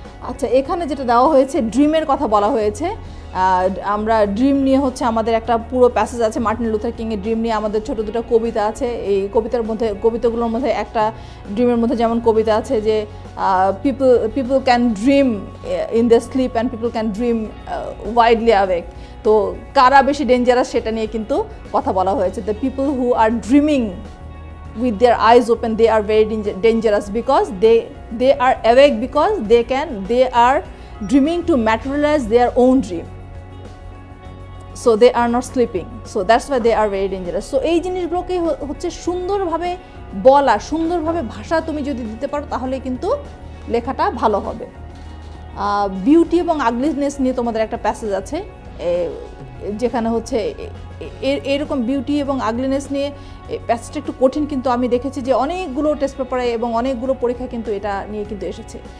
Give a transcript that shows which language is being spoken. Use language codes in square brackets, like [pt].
[bn] আচ্ছা, এখানে যেটা দেওয়া হয়েছে, ড্রিমের কথা বলা হয়েছে। আমরা ড্রিম নিয়ে হচ্ছে আমাদের একটা পুরো প্যাসেজ আছে, মার্টিন লুথার কিংয়ের ড্রিম নিয়ে আমাদের ছোটো দুটো কবিতা আছে। এই কবিতাগুলোর মধ্যে একটা ড্রিমের মধ্যে যেমন কবিতা আছে যে [en] People can dream in the sleep and people can dream widely awake. [bn] তো কারা বেশি ডেঞ্জারাস সেটা নিয়ে কিন্তু কথা বলা হয়েছে। [en] The people who are dreaming with their eyes open, they are very dangerous because they are awake because they are dreaming to materialize their own dream, so they are not sleeping, so that's why they are very dangerous. [bn] So এই জিনিসগুলোকে হচ্ছে সুন্দরভাবে বলা, সুন্দরভাবে ভাষা তুমি যদি দিতে পারো তাহলে কিন্তু লেখাটা ভালো হবে। বিউটি এবং আগলিনেস নিয়ে তোমাদের একটা প্যাসেজ আছে, যেখানে হচ্ছে এরকম বিউটি এবং আগলিনেস নিয়ে প্যাসেজটা একটু কঠিন, কিন্তু আমি দেখেছি যে অনেকগুলো টেস্ট পেপারে এবং অনেকগুলো পরীক্ষা কিন্তু এটা নিয়ে কিন্তু এসেছে।